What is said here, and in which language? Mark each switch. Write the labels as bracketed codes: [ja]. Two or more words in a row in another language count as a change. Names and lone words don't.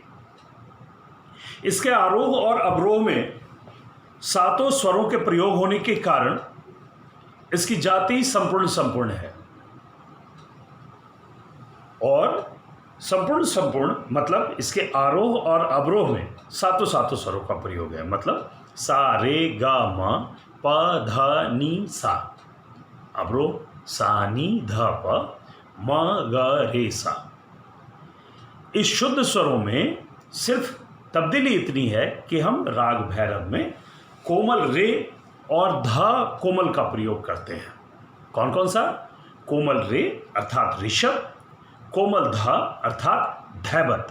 [hi] इसके आरोह और अवरोह में सातों स्वरों के प्रयोग होने के कारण इसकी जाति संपूर्ण है। और संपूर्ण मतलब इसके आरोह और अवरोह में सातों स्वरों का प्रयोग है। मतलब सा रे गा म प ध नी सा, अवरोह सा नी ध प म ग रे सा। इस शुद्ध स्वरों में सिर्फ तब्दीली इतनी है कि हम राग भैरव में कोमल रे और ध कोमल का प्रयोग करते हैं। कौन कौन सा? कोमल रे अर्थात ऋषभ, कोमल ध अर्थात धैवत।